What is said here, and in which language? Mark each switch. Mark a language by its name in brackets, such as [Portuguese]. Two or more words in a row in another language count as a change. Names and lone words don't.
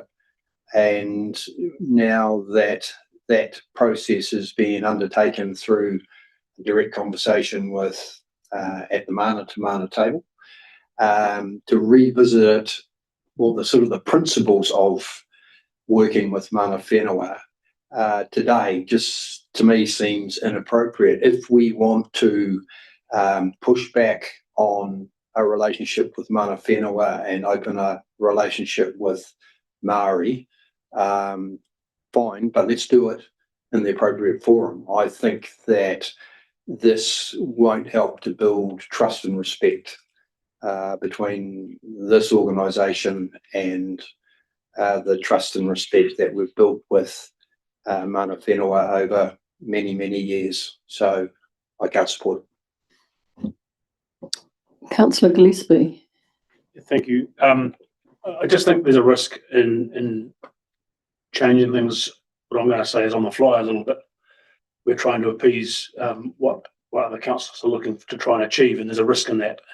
[English] And now that that process is being undertaken through direct conversation with at the mana to mana table, to revisit well the sort of the principles of working with [Māori] mana whenua [English] today just to me seems inappropriate. If we want to push back on a relationship with [Māori] mana whenua [English] and open a relationship with Māori, fine, but let's do it in the appropriate forum. I think that this won't help to build trust and respect between this organisation and the trust and respect that we've built with [Māori] mana whenua [English] over many, many years. So I can't support it. Councillor Gillespie. Thank you. I just think there's a risk in changing things. What I'm going to say is on the fly a little bit. We're trying to appease what other councils are looking to try and achieve, and there's a risk in that.